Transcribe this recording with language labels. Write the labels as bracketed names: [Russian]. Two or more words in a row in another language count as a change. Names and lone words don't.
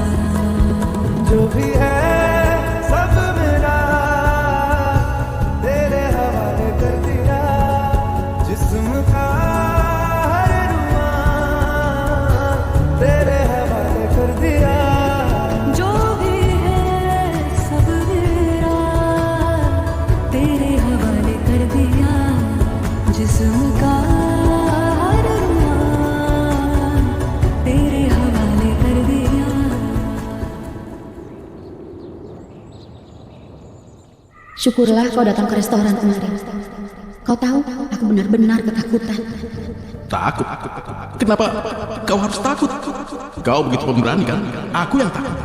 [Hindi] जो भी है सब मेरा तेरे हवाले कर दिया, जिस्म का हर रुआं तेरे हवाले कर दिया। जो भी है सब मेरा तेरे हवाले कर दिया, जिस्म का हर रुआं तेरे हवाले कर दिया। [Indonesian] Syukurlah kau datang ke restoran kemarin. Kau tahu, aku benar-benar ketakutan. Takut? Kenapa kau harus takut? Kau begitu pemberani kan? Aku yang takut.